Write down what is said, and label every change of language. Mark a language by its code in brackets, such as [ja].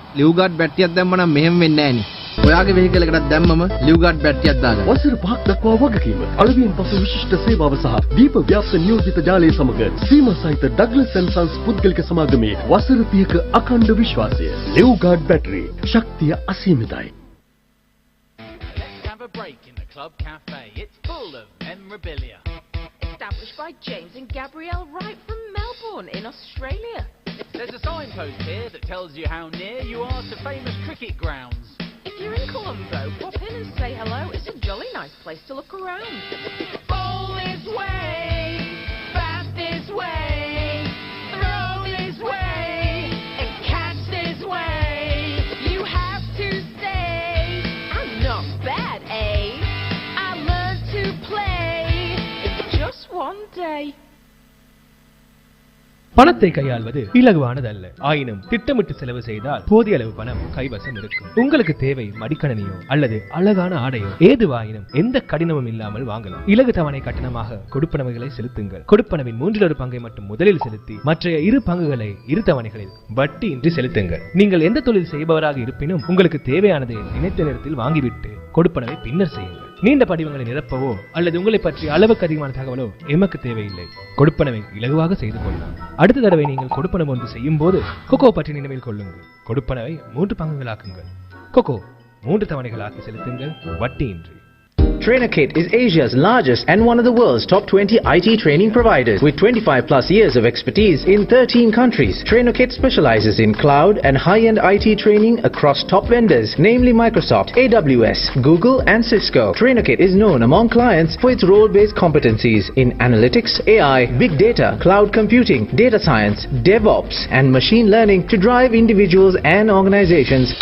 [si] Leave guard බැටරියක් දැම්ම නම් මෙහෙම වෙන්නේ නැහනේ. ඔයාගේ වෙහිකල් එකකට දැම්මම ලිව් ගාඩ් බැටරියක් දාගන්න. වසර 5ක් දක්වා වගකීම අලවියෙන් පසු විශිෂ්ට සේවාව සහ දීප ව්‍යාප්ත නියෝජිත ජාලය සමග සීමා සහිත ඩග්ලස් ඇන්ඩ් සන්ස් පුද්ගලික සමාගමේ වසර 30ක අඛණ්ඩ විශ්වාසය. ලිව් ගාඩ් බැටරි ශක්තිය අසීමිතයි. [en] Let's have a break in the club cafe. It's full of memorabilia. Established by James and Gabrielle Wright from Melbourne in Australia. There's a signpost here that tells you how near you are to famous cricket grounds. If you're in Colombo, pop in and say hello. It's a jolly nice place to look around. Ball this way, bat this way, throw this way, and catch this way. You have to stay. I'm not bad, eh? I learned to play in just one day. [ta] பணத்தை கையாள்வது இலகுவானதல்ல. ஆயினும் திட்டமிட்டு செலவு செய்தால் போதிய அளவு பணம் கைவசம் இருக்கும். உங்களுக்கு தேவை மடிக்கணினியோ அல்லது அழகான ஆடையோ ஏதுவாயினும் எந்த கடினமும் இல்லாமல் வாங்கலாம். இலகு தவணை கட்டணமாக கொடுப்பனவுகளை செலுத்துங்கள். கொடுப்பனவின் 1/3 பங்கை மட்டும் முதலில் செலுத்தி மற்ற 2 பங்குகளை 2 தவணைகளில் வட்டியின்றி செலுத்துங்கள். நீங்கள் எந்த தொழில் செய்பவராக இருப்பினும் உங்களுக்கு தேவையானதை நினைத்த நேரத்தில் வாங்கிவிட்டு கொடுப்பனவை பின்னர் செய்யுங்கள். நீண்ட படிவங்களை நிரப்பவோ அல்லது உங்களை பற்றி அளவுக்கு அதிகமான தகவலோ எமக்கு தேவையில்லை. கொடுப்பனவை இலகுவாக செய்து கொள்ளலாம். அடுத்த தடவை நீங்கள் கொடுப்பனவு ஒன்று செய்யும் போது கொக்கோ பற்றி நினைவில் கொள்ளுங்கள். கொடுப்பனவை 3 பங்குகளாக்குங்கள். கொக்கோ 3 தவணைகளாக்கி செலுத்துங்கள் வட்டியின்றி. [en] TrainerKit is Asia's largest and one of the world's top 20 IT training providers with 25 plus years of expertise in 13 countries. TrainerKit specializes in cloud and high-end IT training across top vendors, namely Microsoft, AWS, Google and Cisco. TrainerKit is known among clients for its role-based competencies in analytics, AI, big data, cloud computing, data science, DevOps and machine learning to drive individuals and organizations.